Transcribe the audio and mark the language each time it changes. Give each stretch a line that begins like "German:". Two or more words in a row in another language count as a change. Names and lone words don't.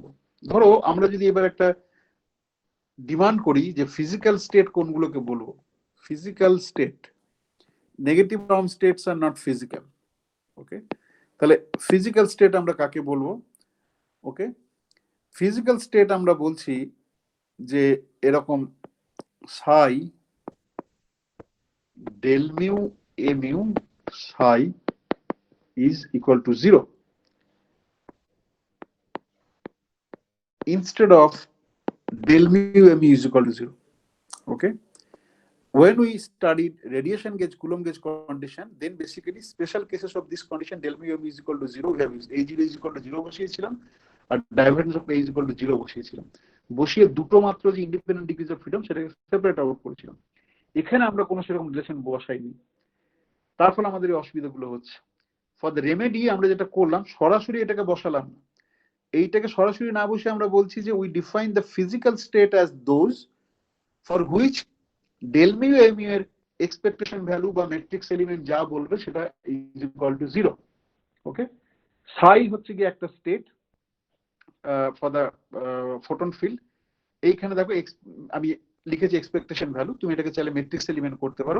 Bangla: ধরো আমরা যদি এবার একটা ডিমান্ড করি যে
English: physical state
Bangla: কোনগুলোকে বলবো,
English: physical state, negative norm states are not physical.
Bangla: ওকে, তাহলে
English: physical state
Bangla: আমরা কাকে বলবো?
English: ওকে, physical state
Bangla: আমরা বলছি যে এরকম সাই
English: del mu a mu psi is equal to 0 instead of del mu a mu is equal to 0. Okay, when we studied radiation gauge, Coulomb gauge condition, then basically special cases of this condition del mu a mu is equal to 0 we have used A0 is equal to 0
Bangla: বসিয়েছিলাম আর
English: divergence of A is equal to 0
Bangla: বসিয়েছিলাম, বসিয়ে দুটো মাত্র যে
English: independent degrees of freedom সেটাকে separate out করেছিলাম।
Bangla: এখানে আমরা কোনো সেরকম রিলেশন বসাইনি, তার ফলে আমাদের এই অসুবিধাগুলো হচ্ছে।
English: for the remedy
Bangla: আমরা যেটা করলাম সরাসরি এটাকে বসালাম না, এইটাকে সরাসরি না বসে আমরা বলছি যে
English: we define the physical state as those for which del mu a mu
Bangla: এর
English: expectation value
Bangla: বা
English: matrix element
Bangla: যা বলবে সেটা
English: is equal to 0.
Bangla: ওকে, সাই হচ্ছে কি একটা
English: state for the photon field.
Bangla: এইখানে দেখো আমি লিখেছি
English: expectation value,
Bangla: তুমি এটাকে চাইলে
English: matrix element
Bangla: করতে পারো।